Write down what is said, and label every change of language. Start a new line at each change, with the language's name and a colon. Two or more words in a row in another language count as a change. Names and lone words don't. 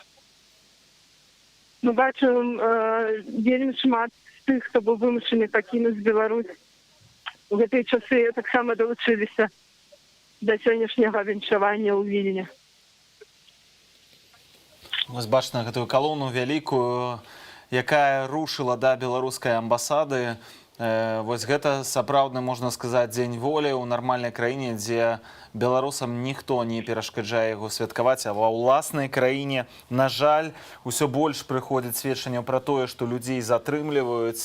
Ukrainian: Ми бачимо
Belarusian: вельми шмат
Ukrainian: тих, хто був вимушений покинути Білорусь. У ці часи так само долучилися до сьогоднішнього віншування у Вільні.
Belarusian: Ось бачите гэтую калону вялікую, якая рушыла да беларускай амбасады. Вось гэта сапраўдны, можна сказаць, дзень волі ў нармальнай краіне, дзе беларусам ніхто не перашкаджае яго святкаваць, а ва ўласнай краіне, на жаль, усё больш прыходзіць сведчанняў пра тое, што людзей затрымліваюць.